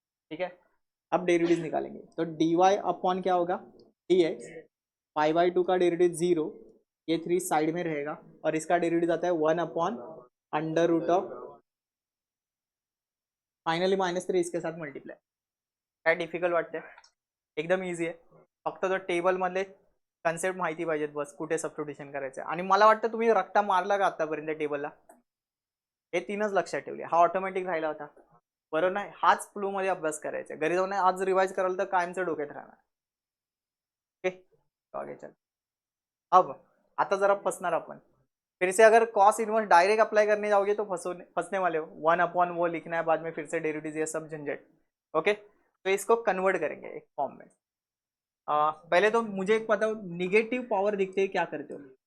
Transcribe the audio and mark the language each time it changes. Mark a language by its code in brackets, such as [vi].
[hi] ठीक है, अब डेरिवेटिव निकालेंगे, तो dy अपॉन क्या होगा? dx, पाई बाई 2 का डेरिवेटिव 0, ये 3 साइड में रहेगा और इसका डेरिवेटिव आता है 1 upon under root of, finally -3 इसके साथ मल्टीप्लाई। [mr] काय डिफिकल्ट वाटते? एकदम इझी आहे, फक्त तो टेबल मधले कन्सेप्ट माहिती पाहिजेत बस, कुठे सब्स्टिट्यूशन करायचं। आणि मला वाटतं तुम्ही रक्ता मारला का आतापर्यंत टेबलला? हे 3च लक्षात ठेवले, हा ऑटोमॅटिक राहिला होता, बरोबर नाही? हाच फ्लो मध्ये अभ्यास करायचा, घरी जाऊन आज रिवाइज कराल तर कायमचं डोक्यात राहणार। [hi] तो आगे चल। अब [mr] आता जरा फंसणार आपण, [hi] फिर से अगर कॉस इनवर्स डायरेक्ट अप्लाई करने जाओगे तो फंसने वाले हो। 1 अपॉन वो लिखना है, बाद में फिर से डेरिवेटिव, ये सब झंझट। ओके, तो इसको कन्वर्ट करेंगे एक फॉर्म में। पहले तो मुझे एक बताओ, निगेटिव पावर दिखते ही क्या करते हो?